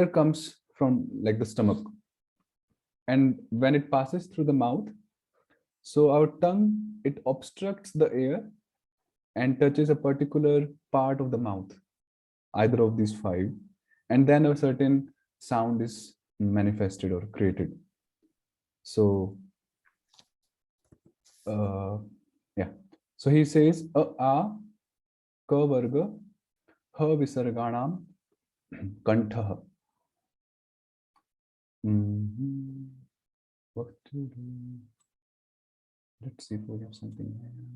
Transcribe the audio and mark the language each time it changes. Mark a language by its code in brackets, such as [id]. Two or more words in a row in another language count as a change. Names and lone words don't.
[en] comes from like the stomach, and when it passes through the mouth, so our tongue, it obstructs the air and touches a particular part of the mouth, either of these 5, and then a certain sound is manifested or created. So yeah, so he says [sa] a ka varga ha visarganam kantha. [en] What to do? Let's see if we have something here.